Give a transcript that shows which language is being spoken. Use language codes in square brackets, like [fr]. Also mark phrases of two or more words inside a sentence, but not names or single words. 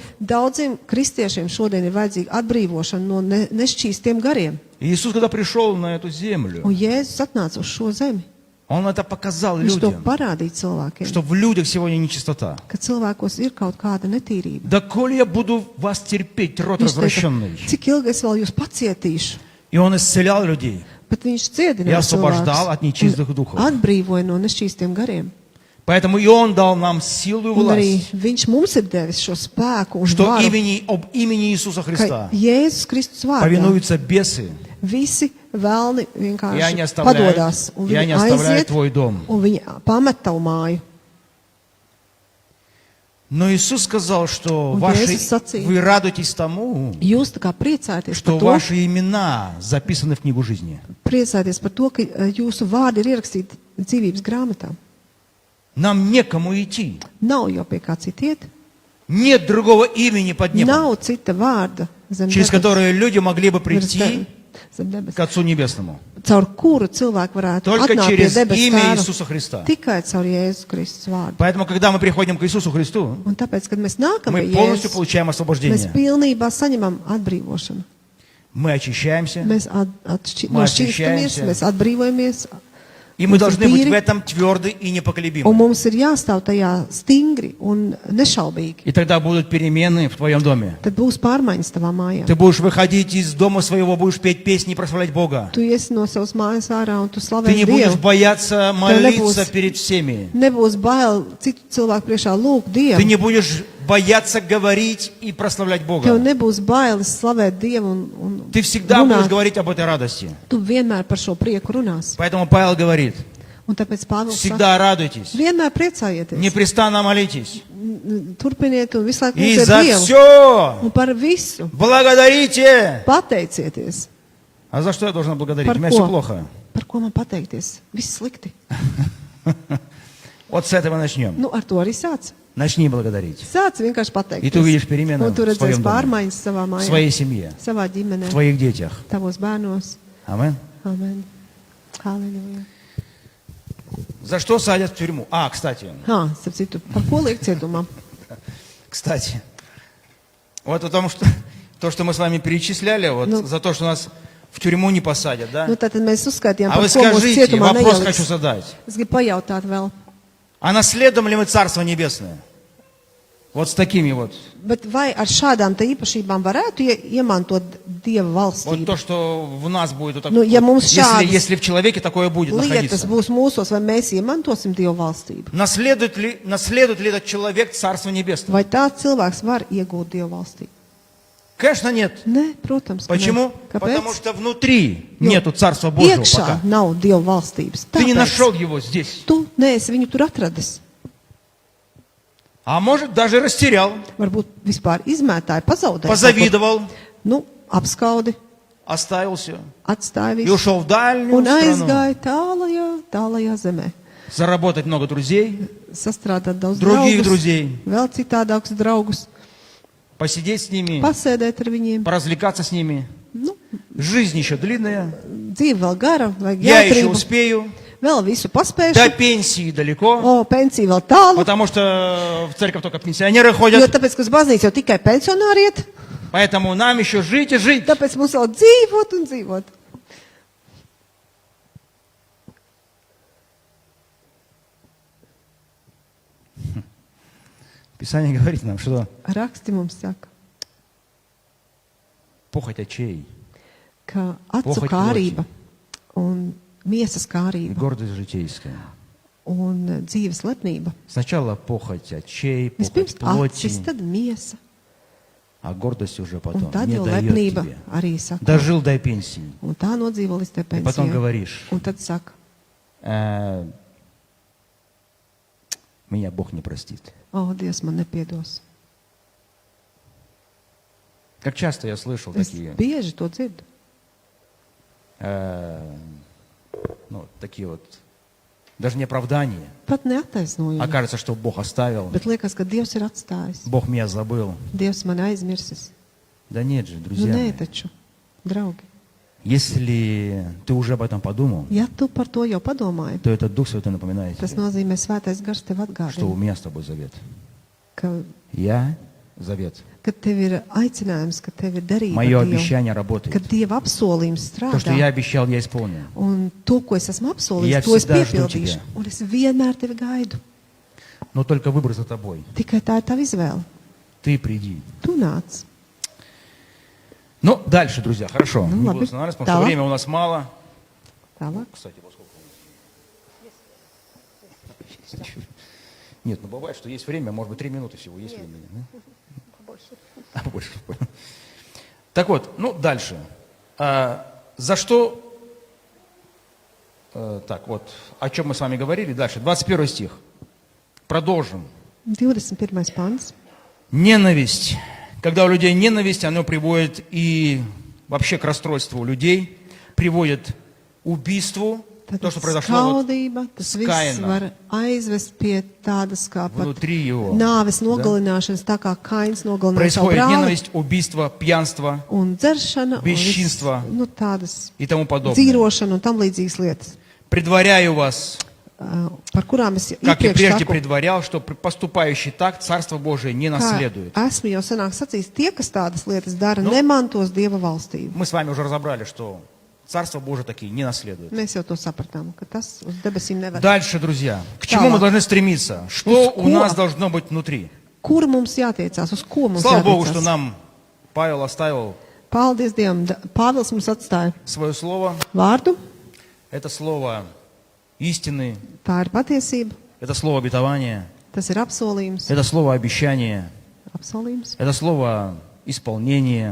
[lv] Daudziem kristiešiem šodien ir vajadzīga atbrīvošana no nešķīstiem gariem. [ru] И Иисус, когда пришел на эту землю, [lv] Un Jēzus atnāca uz šo zemi. [ru] Он это показал [lv] Viņš to [ru] людям, [lv] parādīja cilvēkiem, [ru] что в людях сегодня нечистота. [lv] ka cilvēkos ir kaut kāda netīrība. [ru] Да коли я буду вас терпеть, род [lv] Viņš [ru] развращенный. [lv] teica, cik ilgi es vēl jūs pacietīšu? [ru] И он исцелял людей. [lv] Bet viņš ciedināja [ru] И освобождал [lv] cilvēkus [ru] от нечистых духов. [lv] un atbrīvoja no nešķīstiem gariem. [ru] Поэтому и он дал нам силу и [lv] Un arī [ru] власть, [lv] viņš mums ir devis šo spēku un [ru] что [lv] varu, [ru] об имени Иисуса [lv] ka [ru] Христа [lv] Jēzus Kristus vārdā [ru] повинуются бесы, [lv] visi vēlni [ru] и они [lv] vienkārši [ru] оставляют, [lv] padodās. Un [ru] и они [lv] viņi [ru] оставляют [lv] aiziet, [ru] твой дом. [lv] un viņi pamet tavu māju. [ru] Но Иисус сказал, что [lv] Un [ru] ваши, [lv] Jēzus sacīja, [ru] вы радуетесь тому, [lv] Jūs tā kā priecāties [ru] что [lv] par to, [ru] ваши имена записаны в книгу жизни. [lv] priecāties par to, ka jūsu vārdi ir ierakstīti dzīvības grāmatā. [ru] Нам некому идти. [lv] Nav jau pie kā citiet, [ru] Нет другого имени под небом, [lv] nav cita vārda zem [ru] через [lv] debes- [ru] которое люди могли бы [lv] virs [ru] прийти [lv] debes- zem debes, [ru] к Отцу Небесному. [lv] caur kuru cilvēku varētu [ru] Только [lv] atnākt pie [ru] через [lv] debes [ru] имя [lv] tēva [ru] Иисуса Христа. [lv] tikai caur Jēzus Kristus vārdu. [ru] Поэтому, когда мы приходим к Иисусу Христу, [lv] Un tāpēc, kad mēs nākam [ru] мы [lv] pie [ru] полностью [lv] Jēzus, [ru] получаем [lv] mēs [ru] освобождение. [lv] pilnībā saņemam atbrīvošanu. [ru] Мы очищаемся, [lv] Mēs [ru] Мы [lv] nošķīstamies, [ru] очищаемся. [lv] mēs atbrīvojamies, [ru] и мы [lv] mēs [ru] должны [lv] esam [ru] быть в [lv] tīri, [ru] этом тверды и [lv] un [ru] непоколебимы. [lv] mums ir jāstāv tajā stingri un nešaubīgi. [ru] И тогда будут перемены в твоем доме. [lv] Tad būs pārmaiņas tavā mājā. [ru] Ты будешь выходить из дома своего, будешь петь песни и прославлять Бога. [lv] Tu iesi no savas mājas ārā un tu [ru] Ты [lv] slavēsi [ru] не будешь [lv] Dievu. [ru] бояться молиться [lv] nebūs- [ru] перед всеми. [lv] Nebūs bail citu cilvēku priekšā lūgt [ru] Ты не [lv] Dievu. [ru] будешь бояться говорить и прославлять [lv] Tev [ru] Бога. [lv] nebūs bailes slavēt Dievu un [ru] Ты всегда будешь [lv] runāt. [ru] говорить об этой радости. [lv] Tu vienmēr par šo prieku runās. [ru] Поэтому Павел говорит, [lv] Un tāpēc Pāvils saka, [ru] всегда радуйтесь, [lv] vienmēr priecājieties. [ru] непрестанно молитесь. [lv] Turpiniet un visu laiku [ru] И [lv] lūdziet [ru] за [lv] Dievu. [ru] все [lv] Un par visu [ru] благодарите. [lv] pateicieties. [ru] А за что я должен благодарить? [lv] Par [ru] У меня все [lv] ko? [ru] плохо. [lv] Par ko man pateikties? Viss slikti. [ru] Вот с этого начнем. [lv] Nu, ar to arī sāc. [ru] Начни благодарить. [lv] Sāc vienkārši [ru] И ты увидишь [lv] pateikties. [ru] перемены [lv] Un tu [ru] в своем [lv] redzēsi [ru] доме, [lv] pārmaiņas savā [ru] в [lv] mājā, [ru] своей семье, [lv] savā ģimenē, [ru] в твоих детях. [lv] tavos bērnos. [ru] Амин. [lv] Amen. Halleluja. [ru] За что садят в тюрьму? Кстати, [lv] Starp citu, par ko liek cietumā? [ru] кстати. Вот потому что то, что мы с вами перечисляли, вот Ну. за то, что нас в тюрьму не посадят, да? [lv] Nu, tātad mēs uzskaitījām, [ru] А [lv] par [ru] вы [lv] ko mūsu [ru] скажите, [lv] cietumā [ru] вопрос хочу [lv] neieliks. [ru] задать. [lv] Es gribu pajautāt vēl. [ru] А наследуем ли мы Царство Небесное? Вот с такими вот. [lv] Bet vai ar šādām te īpašībām varētu iemantot Dieva [ru] Вот [lv] valstību? [ru] то, что в нас будет. Вот так, Ну, я mums если, [lv] šādas [ru] если в человеке такое будет [lv] Lietas [ru] находиться. [lv] būs mūsos, vai mēs iemantosim Dieva valstību? [ru] Наследует ли этот человек Царство Небесное? [lv] Vai tāds cilvēks var iegūt Dieva valstību? [ru] Конечно, нет. [lv] Nē, protams, ka [ru] Почему? [lv] nē. [ru] Потому [lv] Kāpēc? [ru] что внутри [lv] Jo [ru] нету Царства Божьего [lv] iekšā [ru] пока. [lv] nav Dieva valstības. [ru] Ты не [lv] Tāpēc [ru] нашел его здесь. [lv] tu neesi viņu tur atradis. [ru] А может, даже растерял, [lv] Varbūt vispār izmētāji, pazaudēji. [ru] позавидовал, [lv] Nu, apskaudi, [ru] оставил все. [lv] atstāja [ru] И [lv] visu. [ru] ушел в дальнюю [lv] Un [ru] страну. [lv] aizgāja tālajā zemē. [ru] Заработать много друзей, [lv] Sastrādāt daudz [ru] других [lv] draugus, [ru] друзей. [lv] vēl citādākus draugus. [ru] посидеть с ними, [lv] pasēdēt ar viņiem. [ru] поразвлекаться с ними. [lv] Nu, [ru] Жизнь еще длинная. [lv] dzīve vēl gara, vajag [ru] Я еще [lv] jautrību. [ru] успею. [lv] Vēl visu [ru] До [lv] paspēšu. [ru] пенсии далеко. [lv] O, pensija vēl tālu. [ru] Потому что в церковь только пенсионеры [lv] Jo [ru] ходят. [lv] tāpēc, ka uz baznīcu jau tikai pensionāri iet, [ru] Поэтому нам еще жить и жить. [lv] tāpēc mums vēl dzīvot un dzīvot. [ru] Писание говорит нам, что [lv] Raksti mums saka, [ru] похоть очей [lv] ka acu [ru] Pohot [lv] kārība un miesas [ru] и [lv] kārība [ru] гордость житейская. [lv] un dzīves lepnība. [ru] Сначала похоть очей, [lv] Vispirms [ru] похоть [lv] acis, [ru] плоти, [lv] tad miesa, [ru] а гордость уже [lv] un [ru] потом [lv] tad [ru] не [lv] jau [ru] дает [lv] lepnība [ru] тебе. [lv] arī saka. [ru] Дожил до пенсии. [lv] Un tā nodzīvo līdz te [ru] И потом [lv] pensijai. [ru] говоришь, [lv] Un tad saka, [ru] меня Бог не простит. [lv] o, Dievs man nepiedos. [ru] Как часто я слышал [lv] Es [ru] такие, [lv] bieži to dzirdu. [ru] такие вот, даже не оправдания. [lv] Pat neattaisnojumi. [ru] Окажется, что Бог оставил, [lv] Bet liekas, ka Dievs ir atstājis. [ru] Бог меня забыл. [lv] Dievs man aizmirsis. [ru] Да нет же, [lv] Nu, [ru] друзья [lv] nē, [ru] мои. [lv] taču, draugi. [ru] Если ты уже об этом подумал, [lv] Ja tu par to jau padomāji, [ru] то этот Дух Святой напоминает [lv] tas [ru] тебе, [lv] nozīmē svētais gars tev [ru] что у [lv] atgādina, [ru] меня с тобой завет. [lv] ka, [ru] Я завет. [lv] ka tev ir aicinājums, ka tev ir darība [ru] Мое [lv] ar Dievu, [ru] обещание [lv] ka [ru] работает. [lv] Dieva apsolījums [ru] То, что я [lv] strādā. [ru] обещал, я исполню. [lv] Un to, ko es esmu Ja apsolījis, to es [ru] всегда жду [lv] piepildīšu. [ru] тебя. [lv] Un es vienmēr tevi gaidu. [ru] Но только выбор за тобой. [lv] Tikai tā ir tava izvēle. [ru] Ты приди. [lv] Tu nāc. [ru] Ну, дальше, друзья, хорошо. Ну, Не буду ладно. останавливаться, потому что Давай. время у нас мало. [lv] Tālāk. [ru] Кстати, во сколько у нас? Нет, ну бывает, что есть время, может быть, 3 минуты всего есть времени. Да? Побольше. Понял. Так вот, ну, дальше. За что... так, вот, о чем мы с вами говорили. Дальше, 21 стих. Продолжим. [lv] 21. pants. [ru] Ненависть. Когда у людей ненависть, оно приводит и вообще к расстройству людей, приводит к убийству. То, что произошло вот [lv] skaudība, tas [ru] с [lv] viss [ru] Каином. [lv] var aizvest pie tādas kā pat [ru] Внутри его. [lv] nāves nogalināšanas, tā kā Kains nogalināja savu [ru] Происходит [lv] brāli, [ru] ненависть, убийство, пьянство [lv] un dzeršana, un [ru] Bešķīnstva. [lv] nu, tādas [ru] и тому подобное. [lv] dzīrošana un tam līdzīgas lietas, [ru] Предваряю вас, [lv] par kurām es [ru] как и [lv] iepriekš [ru] прежде [lv] saku, [ru] предварял, что поступающий так Царство Божие не [lv] kā [ru] наследует. [lv] esmu jau senāk sacījis, tie, kas tādas lietas dara, Nu. nemantos Dieva valstību. [ru] Мы с вами уже разобрали, что Царство Божие такие не наследует. [lv] Mēs jau to sapratām, ka tas uz debesīm nevar. [ru] Дальше, друзья, к чему мы [lv] Tālāk. [ru] должны стремиться? Что [lv] Uz [ru] у [lv] ko? [ru] нас должно быть внутри? [lv] Kur mums jātiecās, uz ko mums [ru] Слава Богу, что [lv] jātiecās? [ru] нам Павел оставил [lv] Paldies Dievam, Pāvils mums atstāja [ru] свое слово. [lv] vārdu, [ru] Это слово истины, [lv] tā ir patiesība, [ru] это слово обетования, [lv] tas ir apsolījums, [ru] это слово обещания, [lv] apsolījums, [ru] это слово исполнения.